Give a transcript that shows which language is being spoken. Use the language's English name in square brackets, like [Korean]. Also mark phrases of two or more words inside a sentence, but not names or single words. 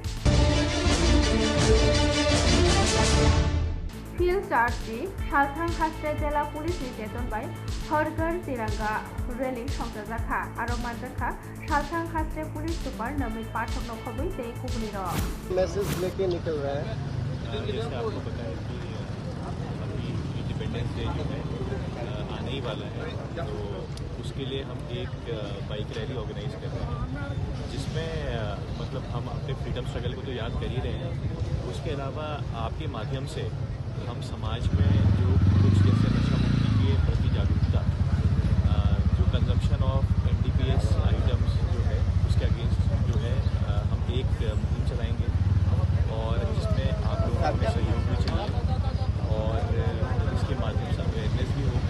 [Kok Borok] Field Charge Shalthang Haste Jela Police Nijeton by Horgar Tiranga Rally Somjaka Aromanjaka Shalthang Haste Police Super Namit Pathak no Khobui Te Kubuni ro [Hindi] मैसेज लेके निकल रहा है। जैसे आपको पता है कि अभी [English] Independence Day [Hindi] जो है आने ही वाला है, तो उसके लिए हम एक [English] bike rally [Hindi] ऑर्गेनाइज कर रहे हैं, जिसमें मतलब हम अपने [English] freedom struggle [Hindi] को तो याद कर ही रहे हैं, उसके अलावा आपके माध्यम से हम समाज में जो कुछ जैसे नशा मुक्ति के प्रति जागरूकता, जो [English] consumption of NDPS items [Hindi] जो है उसके अगेंस्ट जो है हम एक मुहिम चलाएंगे, और जिसमें आप लोगों का सहयोग भी चाहिए, और इसके माध्यम से अवेयरनेस भी होगी।